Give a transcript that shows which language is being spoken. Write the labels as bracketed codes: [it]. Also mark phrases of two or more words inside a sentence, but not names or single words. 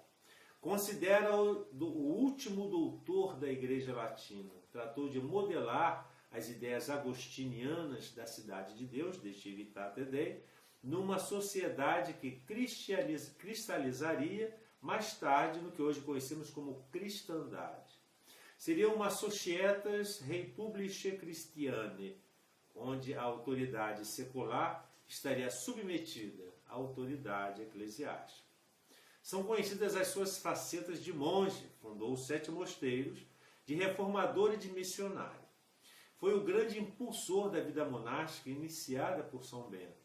[pt] Considera-o o último doutor da Igreja Latina. Tratou de modelar as ideias agostinianas da Cidade de Deus, de Civitate Dei, numa sociedade que cristalizaria mais tarde no que hoje conhecemos como cristandade. Seria uma [la] societas republicae Christiane, [pt] onde a autoridade secular estaria submetida à autoridade eclesiástica. São conhecidas as suas facetas de monge, fundou 7 mosteiros, de reformador e de missionário. Foi o grande impulsor da vida monástica iniciada por São Bento.